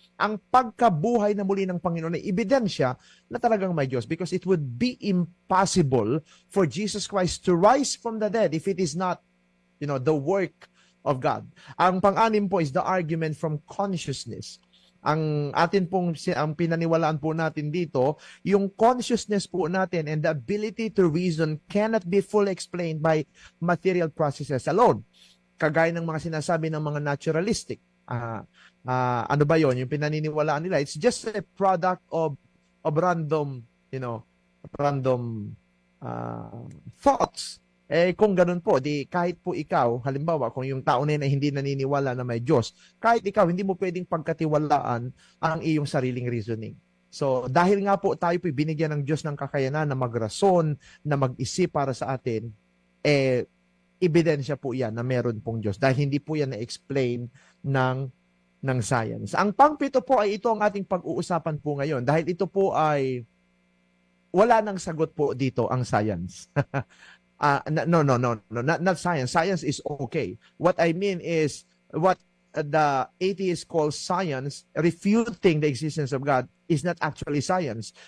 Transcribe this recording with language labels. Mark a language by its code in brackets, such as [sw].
[tl] Ang pagkabuhay na muli ng Panginoon ay ebidensya na talagang may Diyos [en] because it would be impossible for Jesus Christ to rise from the dead if it is not, the work of God. [tl] Ang pang-anim po is the argument from consciousness. Ang pinaniwalaan po natin [en] dito, yung consciousness po natin and the ability to reason cannot be fully explained by material processes alone. [tl] Kagaya ng mga sinasabi ng mga naturalistic. Ano ba yon? Yung pinaniniwalaan nila, [en] it's just a product of random, random thoughts. [tl] Kung ganun po, di kahit po ikaw, halimbawa, kung yung tao na yun ay hindi naniniwala na may Diyos, kahit ikaw, hindi mo pwedeng pagkatiwalaan ang iyong sariling reasoning. So, dahil nga po tayo po binigyan ng Diyos ng kakayanan na magrason, na mag-isip para sa atin, ebidensya po yan na meron pong Diyos. Dahil hindi po yan na-explain ng science. Ang pang-pito po ay ito ang ating pag-uusapan po ngayon. Dahil ito po ay wala nang sagot po dito ang science. [en] No, not science. Science is okay. What I mean is what the atheists call science, refuting the existence of God, is not actually science.